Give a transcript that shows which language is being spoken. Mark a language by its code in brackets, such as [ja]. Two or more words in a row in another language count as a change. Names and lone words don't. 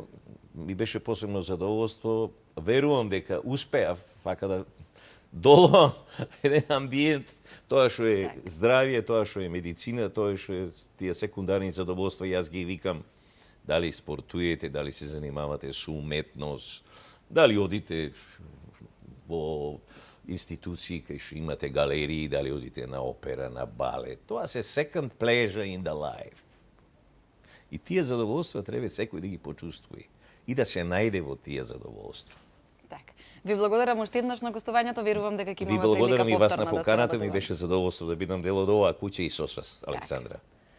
[mk] Ми беше посебно задоволство. Верувам дека успеав вака да долам еден амбиент, тоа што е здравје, тоа што е медицина, тоа што е тие секундарни задоволства, јас ги викам, дали спортуете, дали се занимавате со уметност, дали одите во институции кај што имате галерии, дали одите на опера, на балет. Тоа се [en] second pleasure in the life. [mk] И тие задоволства треба секој да ги почувствува и да се најде во тие задоволства. Така. Ви благодарам уште еднаш на гостувањето, верувам дека ќе имаме Ви благодарам прилика и вас повторно на да се поканата, ми работуваме. беше задоволство да бидам дел од оваа куќа и со вас, Александра.